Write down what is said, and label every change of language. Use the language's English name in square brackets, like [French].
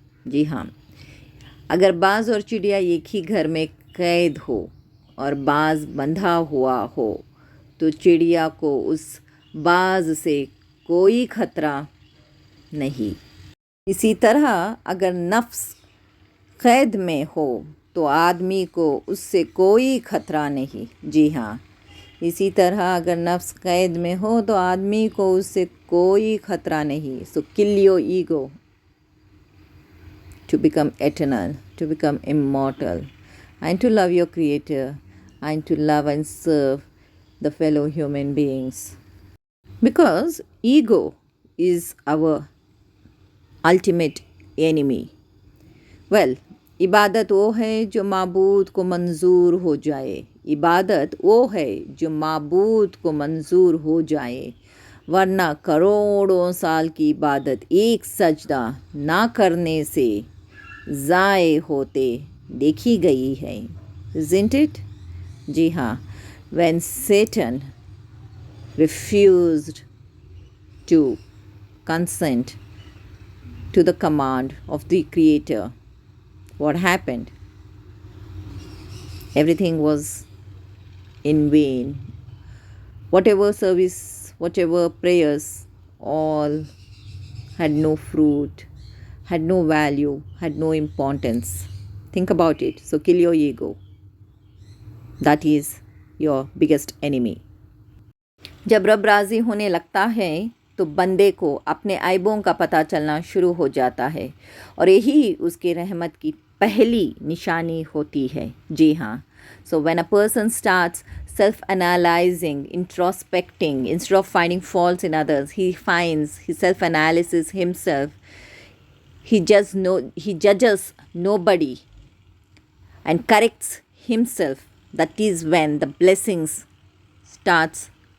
[Urdu] جی ہاں، اگر باز اور چڑیا ایک ہی گھر میں قید ہو اور باز بندھا ہوا ہو تو چڑیا کو اس باز سے کوئی خطرہ نہیں. اسی طرح اگر نفس قید میں ہو تو آدمی کو اس سے کوئی خطرہ نہیں. جی ہاں، اسی طرح اگر نفس قید میں ہو تو آدمی کو اس سے کوئی خطرہ نہیں. [English] So kill your ego to become eternal, to become immortal, and to love your Creator, and to love and serve the fellow human beings. Because ego is our ultimate enemy. [Urdu] Well, عبادت وہ ہے جو معبود کو منظور ہو جائے. عبادت وہ ہے جو معبود کو منظور ہو جائے، ورنہ کروڑوں سال کی عبادت ایک سجدہ نہ کرنے سے ضائع ہوتے دیکھی گئی ہے. [English] Isn't it? [Urdu] جی ہاں. [English] When Satan refused to consent to the command of the Creator, what happened? Everything was in vain. Whatever service, whatever prayers, all had no fruit, had no value, had no importance. Think about it. So kill your ego. That is your biggest enemy. [Urdu] جب رب راضی ہونے لگتا ہے تو بندے کو اپنے عیبوں کا پتہ چلنا شروع ہو جاتا ہے اور یہی اس کی رحمت کی پہلی نشانی ہوتی ہے. جی ہاں. [English] So when a person starts self-analyzing, introspecting, instead of finding faults in others, he self-analyzes himself. He judges nobody and corrects himself. That is when the blessings starts